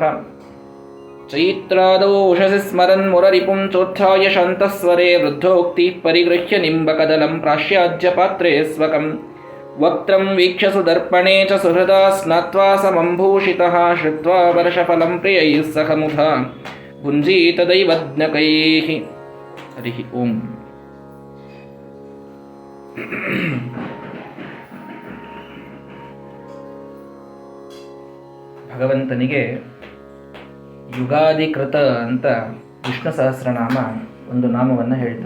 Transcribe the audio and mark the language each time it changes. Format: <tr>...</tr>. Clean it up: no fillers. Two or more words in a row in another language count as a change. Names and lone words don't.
<sa>ಚೈತ್ರಾದೌ ಉಷಸಿ ಸ್ಮರನ್ ಮುರರಿಪುಂ ಚೋತ್ಥಾಯ ಶಾಂತಸ್ವರೇ ವೃದ್ಧೋಕ್ತಿಃ ಪರಿಗೃಹ್ಯ ನಿಂಬಕದಲಂ ಪ್ರಾಶ್ಯಾಜ್ಯ ಪಾತ್ರೇ ಸ್ವಕಂ. ವಕ್ತ್ರಂ ವೀಕ್ಷ್ಯ ಸುದರ್ಪಣೇ ಚ ಸುಹೃದಾ ಸ್ನಾತ್ವಾ ಸಮಂಭೂಷಿತಃ ಶ್ರುತ್ವಾ ವರ್ಷಫಲಂ ಪ್ರಿಯೈಃ ಸಹ ಮುಧಾ ಭುಂಜೀತ ದೈವಜ್ಞಕೈಃ. ಹರಿ ಓಂ.</sa> <kn>ಭಗವಂತನಿಗೆ ಯುಗಾಧಿಕೃತ ಅಂತ ವಿಷ್ಣು ಸಹಸ್ರನಾಮ ಒಂದು ನಾಮವನ್ನು ಹೇಳ್ತದೆ.</kn>